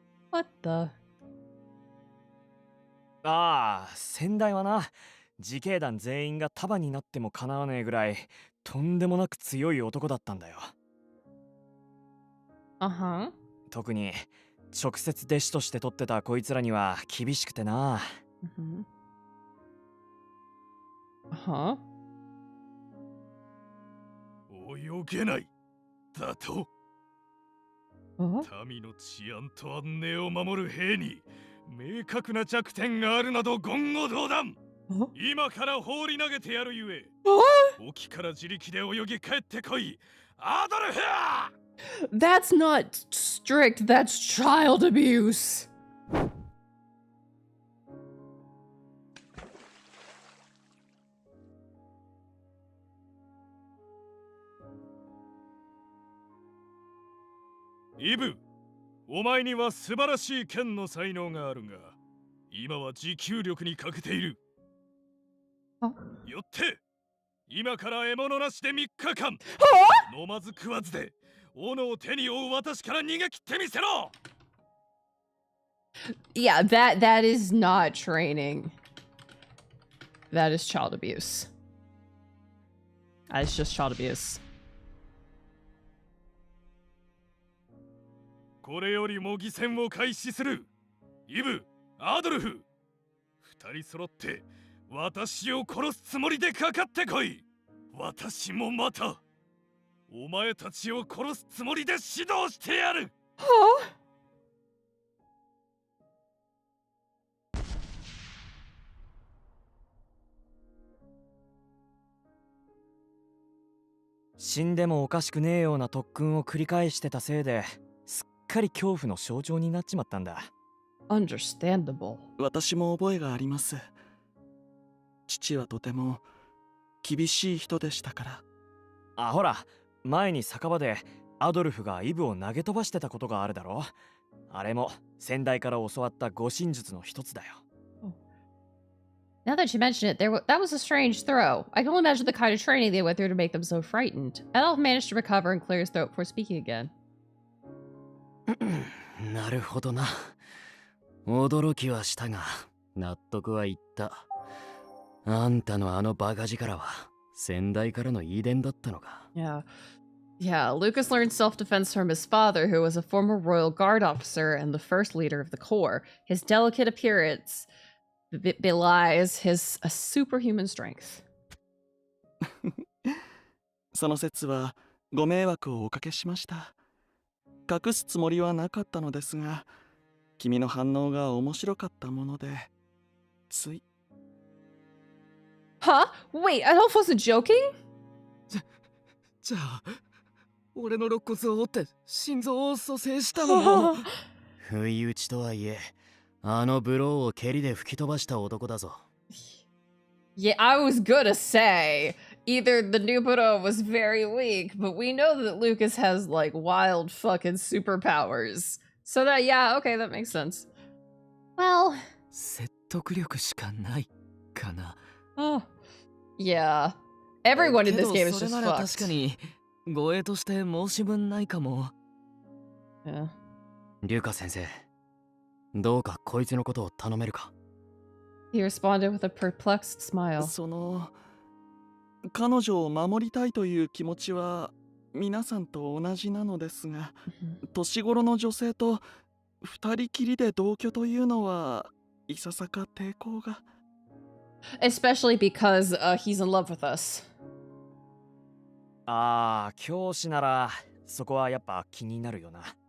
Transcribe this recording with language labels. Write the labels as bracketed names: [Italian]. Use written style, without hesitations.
[English] What the? [Japanese] ああ、先代はな、自警団全員が束になってもかなわねえぐらいとんでもなく強い男だったんだよ。 [English] Uh-huh. [Japanese] 特に直接弟子として取ってたこいつらには厳しくてな。 [English] Mm-hmm. Uh-huh. [Japanese] 泳げないだと [English] Uh-huh. [Japanese] 民の治安と安寧を守る兵に明確な弱点があるなど言語道断。今から放り投げてやるゆえ沖から自力で泳ぎ帰ってこいアドルフ。 [English] That's not strict, that's child abuse. [Japanese] イブ、お前には素晴らしい剣の才能があるが今は持久力に欠けている。よって今から獲物なしで3日間飲まず食わずで斧を手に負う私から逃げ切ってみせろ。 [English] Yeah, that is not training. That is child abuse. That is just child abuse. [Japanese] これより模擬戦を開始する。イブ、アドルフ、2人揃って私を殺すつもりでかかってこい。私もまたお前たちを殺すつもりで指導してやる。 [English] Huh? [Japanese] 死んでもおかしくねえような特訓を繰り返してたせいですっかり恐怖の象徴になっちまったんだ。 [English] Understandable. [Japanese] 私も覚えがあります。父はとても厳しい人でしたから。あ、ほら、前に酒場でアドルフがイブを投げ飛ばしてたことがあるだろ。あれも先代から教わった護身術の一つだよ。 [English] Now that you mention it, that was a strange throw. I can only imagine the kind of training they went through to make them so frightened. Elf managed to recover and clear his throat before speaking again. [Japanese] なるほどな。驚きはしたが、納得はいった。あんたのあのバカ力は先代からの遺伝だったのか。 [English] Yeah. Yeah, Lucas learned self-defense from his father, who was a former Royal Guard officer and the first leader of the Corps. His delicate appearance belies his superhuman strength. [Japanese] その説はご迷惑をおかけしました。隠すつもりはなかったのですが、君の反応が面白かったもので、つい。 [English] Huh? Wait, Adolf wasn't joking? [Japanese] じゃあ、俺の肋骨を折って心臓を蘇生したのも。不意打ちとはいえ、あのブローを蹴りで吹き飛ばした男だぞ。 [English] Yeah, I was gonna say, either the Nubero was very weak, but we know that Lucas has, like, wild fucking superpowers. So that, yeah, okay, that makes sense. Well... [Japanese] 説得力しかないかな。 [English] Oh. Yeah. Everyone in this game is just [Japanese] それなら [English] fucked. [Japanese] 確かに護衛として申し分ないかも。 [English] Yeah. [Japanese] リュカ先生、どうかこいつのことを頼めるか。 [English] He responded with a perplexed smile. [Japanese] 彼女を守りたいという気持ちは皆さんと同じなのですが、年頃の女性と二人きりで同居というのはいささか抵抗が。 [English] Especially because he's in love with us. [Japanese] ああ、教師ならそこはやっぱ気になるよな。